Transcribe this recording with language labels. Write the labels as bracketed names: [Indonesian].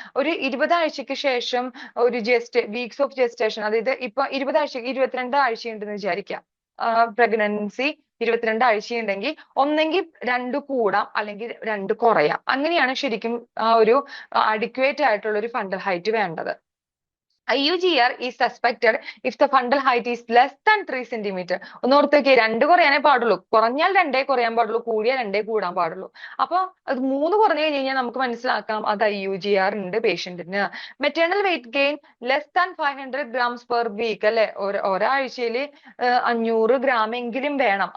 [Malayalam] ഒരു 20 ആഴ്ചക്ക് ശേഷം ഒരു വീക്സ് ഓഫ് ജസ്റ്റേഷൻ, അതായത് ഇപ്പൊ 20 ആഴ്ച 22 ആഴ്ചയുണ്ടെന്ന് വിചാരിക്കാം, പ്രഗ്നൻസി 22 ആഴ്ചയുണ്ടെങ്കിൽ ഒന്നെങ്കിൽ 2 കൂടാം അല്ലെങ്കിൽ 2 കുറയാം. അങ്ങനെയാണ് ശരിക്കും ആ ഒരു അഡിക്വേറ്റ് ആയിട്ടുള്ള ഒരു ഫണ്ടൽ ഹൈറ്റ് വേണ്ടത്. [English] IUGR is suspected if the fundal height is less than 3 centimeter. [Malayalam] ഒന്ന് ഓർത്ത് നോക്കിയേ, 2 കുറയാനേ പാടുള്ളൂ, കുറഞ്ഞാൽ 2 കുറയാൻ പാടുള്ളൂ, കൂടിയാൽ 2 കൂടാൻ പാടുള്ളൂ. അപ്പൊ അത് 3 കുറഞ്ഞു കഴിഞ്ഞാൽ നമുക്ക് മനസ്സിലാക്കാം അത് IUGR ഉണ്ട് പേഷ്യന്റിന്. [English] Maternal weight gain less than 500 grams per week, അല്ലെ? [Malayalam] ഒരാഴ്ചയിൽ 500 gram എങ്കിലും വേണം.